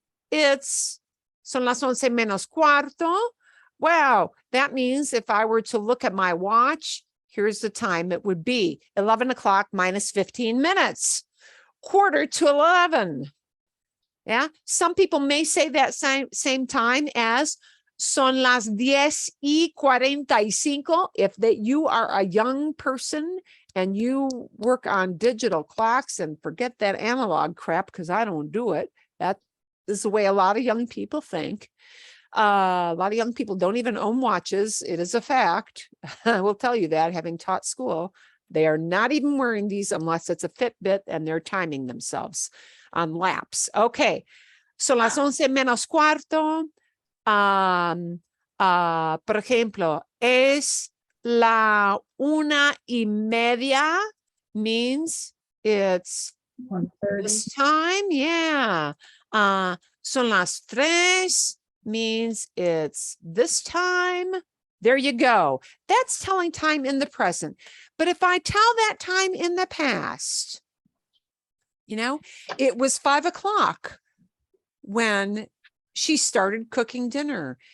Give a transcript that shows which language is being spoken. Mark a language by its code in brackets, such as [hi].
[es] It's son las 11 menos cuarto. [en] Wow, that means if I were to look at my watch, here's the time. It would be 11 o'clock minus 15 minutes, 11:45. Yeah, some people may say that same time as son las 10:45. If that you are a young person and you work on digital clocks and forget that analog crap, because I don't do it. That is the way a lot of young people think. A lot of young people don't even own watches. It is a fact. I will tell you that, having taught school. They are not even wearing these unless it's a Fitbit and they're timing themselves on laps. Okay. [es] So las 11 menos cuarto, por ejemplo, es la 1:30 means it's [en] 1:30. this time. Yeah. Son las 3 means it's this time. There you go. That's telling time in the present. But if I tell that time in the past, it was 5 o'clock when she started cooking dinner.